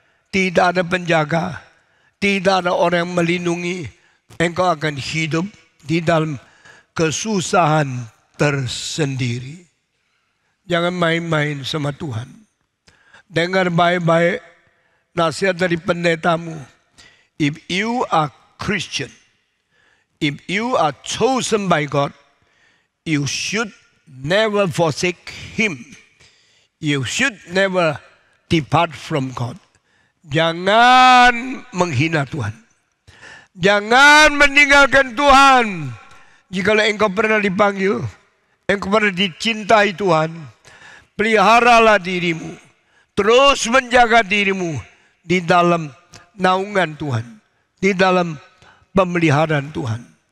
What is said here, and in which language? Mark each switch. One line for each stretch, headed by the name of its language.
Indonesian: Tidak ada penjaga, tidak ada orang yang melindungi. Engkau akan hidup di dalam kesusahan tersendiri. Jangan main-main sama Tuhan. Dengar baik-baik nasihat dari pendetamu.
English: If you are Christian, if you are chosen by God, you should never forsake Him. You should never depart from God.
Indonesian: Jangan menghina Tuhan. Jangan meninggalkan Tuhan. Jikalau engkau pernah dipanggil, engkau pernah dicintai Tuhan, peliharalah dirimu. Terus menjaga dirimu di dalam naungan Tuhan, di dalam pemeliharaan Tuhan.